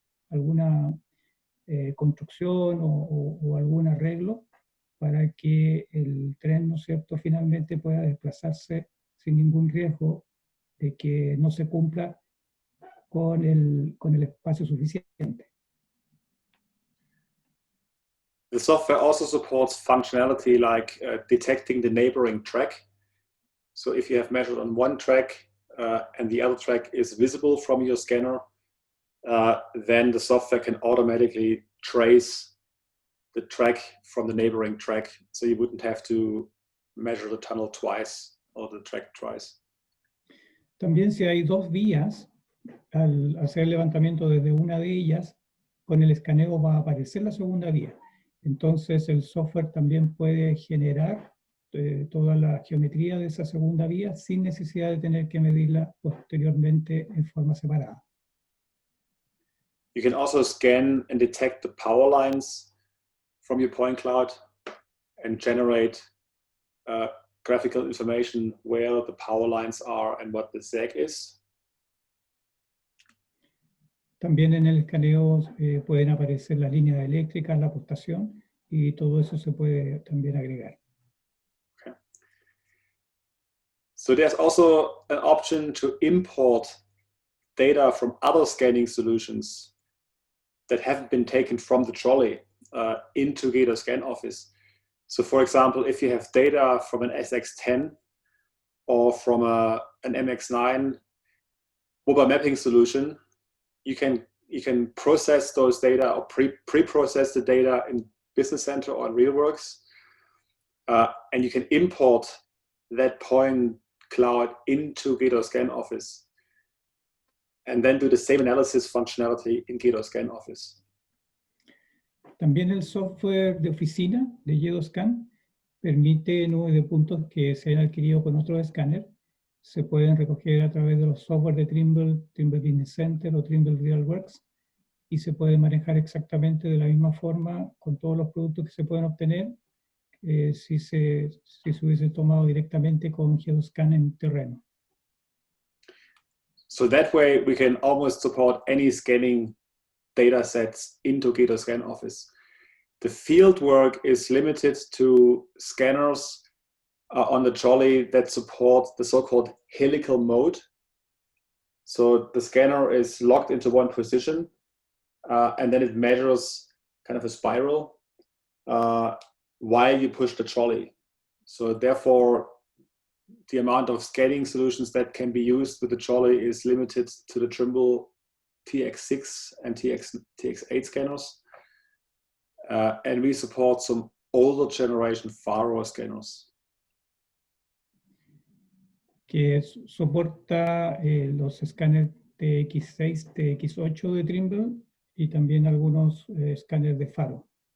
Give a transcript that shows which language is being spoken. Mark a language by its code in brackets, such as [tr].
[es] alguna construcción o algún arreglo para que el tren, ¿no es cierto?, finalmente pueda desplazarse sin ningún riesgo de que no se cumpla con el espacio suficiente. [en] The software also supports functionality like detecting the neighboring track. So if you have measured on one track and the other track is visible from your scanner, then the software can automatically trace the track from the neighboring track. So you wouldn't have to measure the tunnel twice or the track twice. [es] También si hay dos vías, al hacer el levantamiento desde una de ellas, con el escaneo va a aparecer la segunda vía. Entonces el software también puede generar toda la geometría de esa segunda vía sin necesidad de tener que medirla posteriormente en forma separada. [en] You can also scan and detect the power lines from your point cloud and generate graphical information where the power lines are and what the sag is. [es] También en el escaneo pueden aparecer las líneas eléctricas, la postación, y todo eso se puede también agregar. [en] Okay. So there's also an option to import data from other scanning solutions that haven't been taken from the trolley into Gato Scan Office. So for example, if you have data from an SX10 or from an MX9 mobile mapping solution, you can process those data or pre-process the data in Business Center or in RealWorks, and you can import that point cloud into Gato Scan Office and then do the same analysis functionality in Gato Scan Office. [es] También el software de oficina de GeoScan permite nubes de puntos que se han adquirido con otros escáneres. Se pueden recoger a través de los software de Trimble, Trimble Business Center o Trimble RealWorks, y se puede manejar exactamente de la misma forma con todos los productos que se pueden obtener si se hubiese tomado directamente con GeoScan en terreno. [en] So that way we can almost support any scanning data sets into Gato Scan Office. The field work is limited to scanners on the trolley that support the so-called Helical Mode. So the scanner is locked into one position and then it measures kind of a spiral while you push the trolley. So therefore, the amount of scanning solutions that can be used with the trolley is limited to the Trimble TX6 and TX8 scanners. And we support some older generation faro scanners. [es] Que soporta los escáneres TX6, TX8 de Trimble y también algunos escáneres de faro.